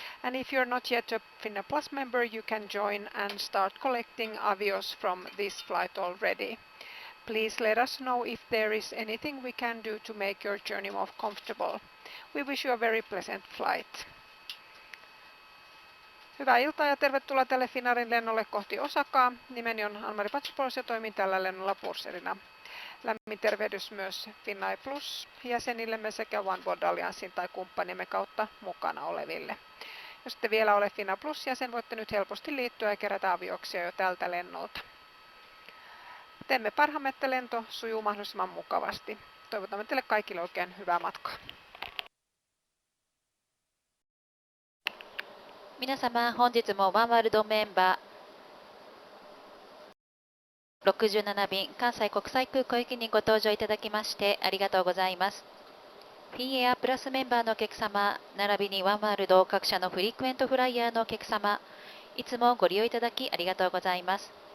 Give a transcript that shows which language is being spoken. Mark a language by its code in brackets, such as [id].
[en] And if you're not yet a Finnair Plus member, you can join and start collecting avios from this flight already. Please let us know if there is anything we can do to make your journey more comfortable. We wish you a very pleasant flight. [fi] Hyvää iltaa ja tervetuloa tälle Finnairin lennolle kohti Osakaa. Nimeni on Anne-Marie Pantsopoulos ja toimin tällä lennolla purserina. Lämmin tervehdys myös Finnair Plus jäsenillemme sekä One World Alliancein tai kumppanimme kautta mukana oleville. Jos ette vielä ole Finnair Plus jäsen, voitte nyt helposti liittyä ja kerätä avioksia jo tältä lennolta. Teemme parhaamme, että lento sujuu mahdollisimman mukavasti. Toivotamme teille kaikille oikein hyvää matkaa. [ja] 皆様、本日もワンワールドメンバー67便関西国際空港行きにご搭乗いただきましてありがとうございます。フィンエアープラスメンバーのお客様、並びにワンワールド各社のフリークエントフライヤーのお客様、いつもご利用いただきありがとうございます。